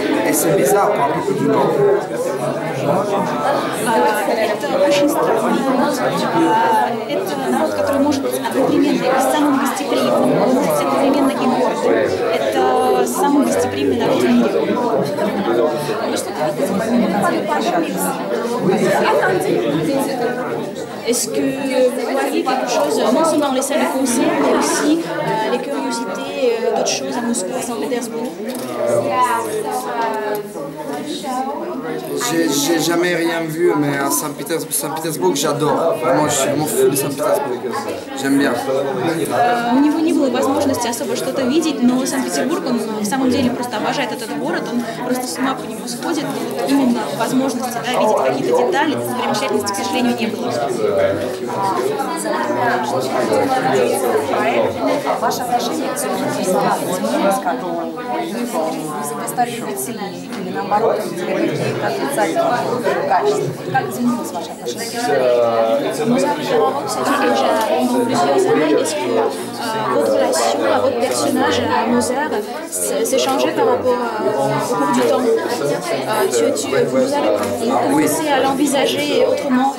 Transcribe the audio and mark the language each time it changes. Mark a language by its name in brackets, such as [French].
[French] Et c'est bizarre pour un peuple du Nord. [Russian] Это очень странно. Это народ, который может быть одновременно и самым гостеприимным, он может быть одновременно и гордым. Это самый гостеприимный народ в мире. Вы что-то видите? [French] Est-ce que vous voyez quelque chose, non seulement dans les salles de concert, mais aussi les curiosités d'autres choses à Moscou, à Saint-Pétersbourg? J'ai jamais rien vu, mais à Saint-Pétersbourg, j'adore. Vraiment, je suis vraiment fou de Saint-Pétersbourg. J'aime bien. [Russian] У него не было возможности особо что-то видеть, но Санкт-Петербург, он в самом деле просто обожает этот город, он просто с ума по нему сходит. Именно возможности, да, видеть какие-то детали, достопримечательности, к сожалению, не было. Ваше отношение к своему изменилось как-то? Вы стали любить сильнее или наоборот, какие-то отрицательные качества? Как изменилось ваше отношение? [French] Nous arrivons à cette déjà pendant plusieurs années. Est-ce que votre relation à votre personnage, à Mozart, s'est changée par rapport au cours du temps? Vous avez commencé à l'envisager autrement?